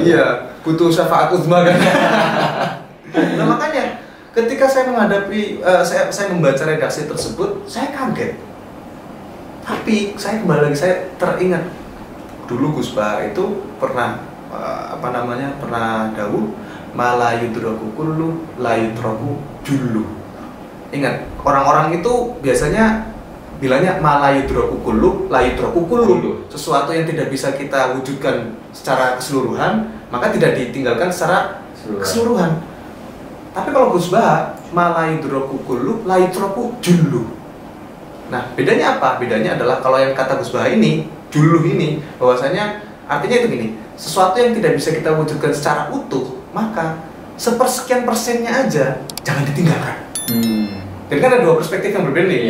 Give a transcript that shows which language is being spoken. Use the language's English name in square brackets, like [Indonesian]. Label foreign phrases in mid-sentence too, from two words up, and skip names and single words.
[Indonesian] Iya, butuh syafaat uzma kan. Nah makanya ketika saya menghadapi saya membaca redaksi tersebut, saya kaget. Tapi saya kembali lagi, saya teringat dulu Gus Bah itu pernah pernah dawuh [Arabic] ما لا يدرك كله لا يدرك جله. [Indonesian] Ingat, orang-orang itu biasanya bilangnya [Arabic] ما لا يدرك كله لا يدرك كله. [Indonesian] Sesuatu yang tidak bisa kita wujudkan secara keseluruhan, maka tidak ditinggalkan secara keseluruhan. Tapi kalau Gus Bah [Arabic] ما لا يدرك كله لا يدرك جله. [Indonesian] Nah, bedanya apa? Bedanya adalah kalau yang kata Gus Bah ini, jullu ini, bahwasanya artinya itu gini, sesuatu yang tidak bisa kita wujudkan secara utuh, maka sepersekian persennya aja jangan ditinggalkan. Jadi kan ada dua perspektif yang berbeda nih.